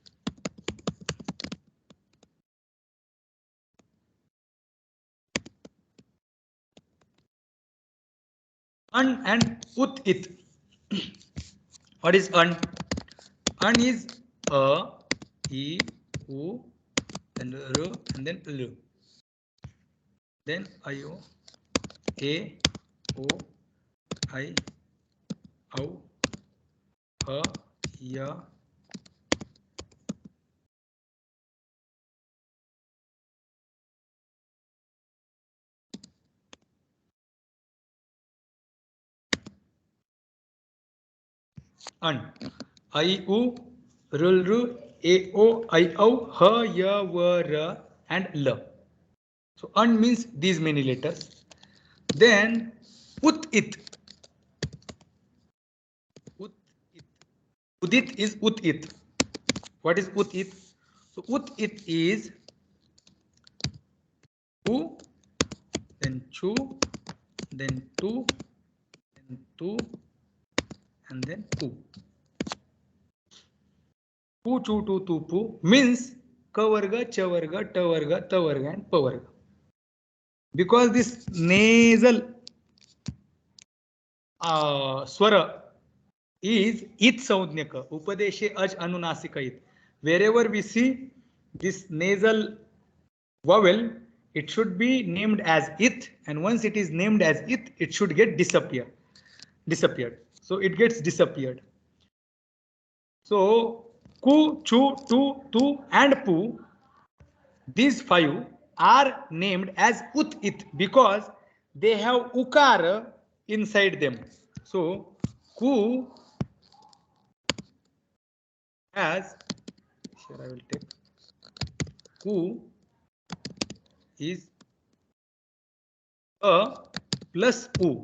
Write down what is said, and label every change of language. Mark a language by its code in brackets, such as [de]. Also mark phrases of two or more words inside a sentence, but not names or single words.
[en] An and ut it. What is an? An is a, e, u, and r, and then l. Then I, o, a, o, I, au, a, ya. An. I, u, rul, ru, a, o, I, au, ha, ya, wa, ra, and l. So an means these many letters. Then ut it. Ut it. Udit is ut it. What is ut it? So ut it is u, then chu, then tu, then tu, and then pu. Pu, chu, tu, tu, pu means [sa] क वर्ग, च वर्ग, ट वर्ग, त वर्ग, [en] ta varga, [sa] and प वर्ग. [en] Because this nasal swara is it saudnyaka, [sa] उपदेशे अज् अनुनासिक इत्. [en] Wherever we see this nasal vowel, it should be named as it, and once it is named as it should get disappeared. So it gets disappeared. So ku, chu, tu, tu, and pu, these five are named as ut it because they have ukara inside them. So ku has, here I will take, ku is a plus u.